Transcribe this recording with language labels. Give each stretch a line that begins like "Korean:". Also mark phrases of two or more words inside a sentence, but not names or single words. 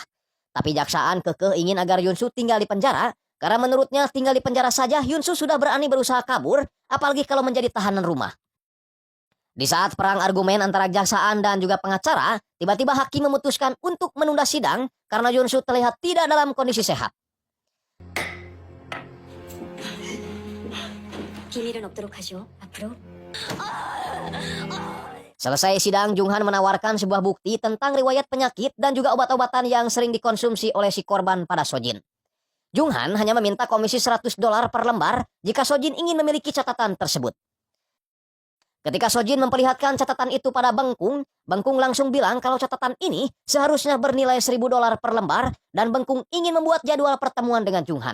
Indonesian: Tapi jaksaan kekeh ingin agar Hyunsoo tinggal di penjara, karena menurutnya tinggal di penjara saja Hyunsoo sudah berani berusaha kabur, apalagi kalau menjadi tahanan rumah. Di saat perang argumen antara jaksaan dan juga pengacara, tiba-tiba hakim memutuskan untuk menunda sidang karena Hyunsoo terlihat tidak dalam kondisi sehat.
Korean: 비밀은 없도록 하시오. 앞으로.
Indonesian: Selesai sidang, Junghan menawarkan sebuah bukti tentang riwayat penyakit dan juga obat-obatan yang sering dikonsumsi oleh si korban pada Sojin. Junghan hanya meminta komisi $100 per lembar jika Sojin ingin memiliki catatan tersebut. Ketika Sojin memperlihatkan catatan itu pada Bengkung, Bengkung langsung bilang kalau catatan ini seharusnya bernilai $1.000 per lembar dan Bengkung ingin membuat jadwal pertemuan dengan Junghan.